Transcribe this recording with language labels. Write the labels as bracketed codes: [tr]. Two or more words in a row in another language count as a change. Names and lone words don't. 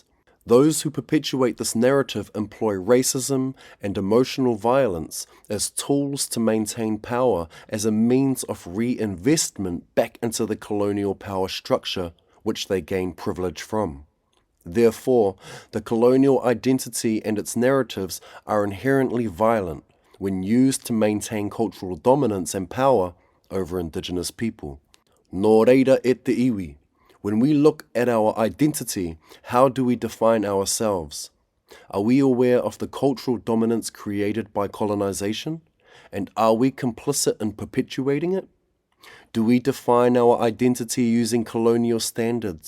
[en] Those who perpetuate this narrative employ racism and emotional violence as tools to maintain power as a means of reinvestment back into the colonial power structure which they gain privilege from. Therefore, the colonial identity and its narratives are inherently violent when used to maintain cultural dominance and power over indigenous people. [mi] Nō reira e te iwi. [en] When we look at our identity, how do we define ourselves? Are we aware of the cultural dominance created by colonization? And are we complicit in perpetuating it? Do we define our identity using colonial standards?